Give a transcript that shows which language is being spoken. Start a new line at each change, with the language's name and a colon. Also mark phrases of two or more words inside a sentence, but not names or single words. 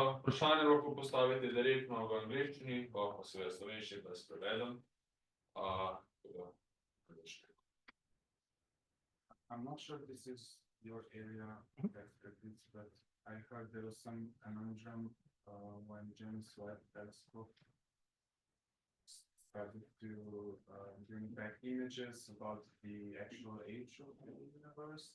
Slovenian: vprašanje lahko postavite direktno v angleščini, pa seveda slovenščini, da se prevedem.
English: I'm not sure if this is your area of expertise, but I heard there was some conundrum when James Webb Telescope started to bring back images about the actual age of the universe.